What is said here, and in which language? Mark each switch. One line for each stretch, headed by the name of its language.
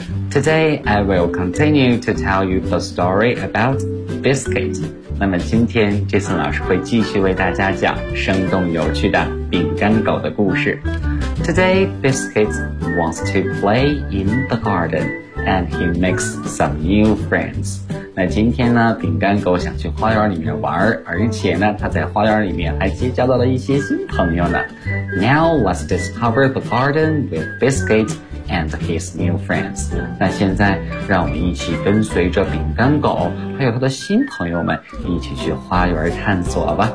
English: Today I will continue to tell you the story about Biscuit.
Chinese: 那么今天 Jason 老师会继续为大家讲生动有趣的饼干狗的故事。
English: Today Biscuit wants to play in the gardenAnd he makes some new friends.
Chinese: 那今天呢，饼干狗想去花园里面玩，而且呢，他在花园里面还结交到了一些新朋友呢。
English: Now let's discover the garden with Biscuit and his new friends.
Chinese: 那现在，让我们一起跟随着饼干狗，还有他的新朋友们，一起去花园探索吧。